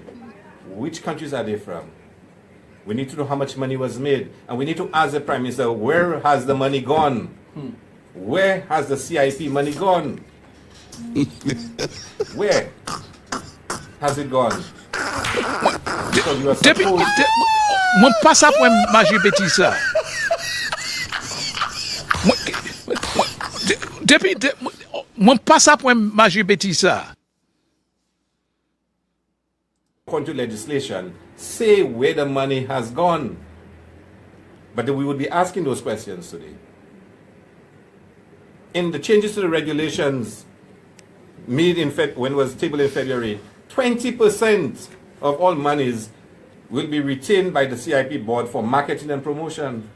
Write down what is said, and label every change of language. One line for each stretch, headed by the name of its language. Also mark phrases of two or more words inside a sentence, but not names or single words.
English: Which countries are they from? We need to know how much money was made. And we need to ask the Prime Minister, where has the money gone? Where has the CIP money gone? Where has it gone? Because you are supposed...
Saint Lucian Creole French: Mwen pas ap wè maji beti sa. Mwen pas ap wè maji beti sa.
English: according to legislation, say where the money has gone. But we would be asking those questions today. In the changes to the regulations made when it was tabled in February, 20% of all monies will be retained by the CIP board for marketing and promotion.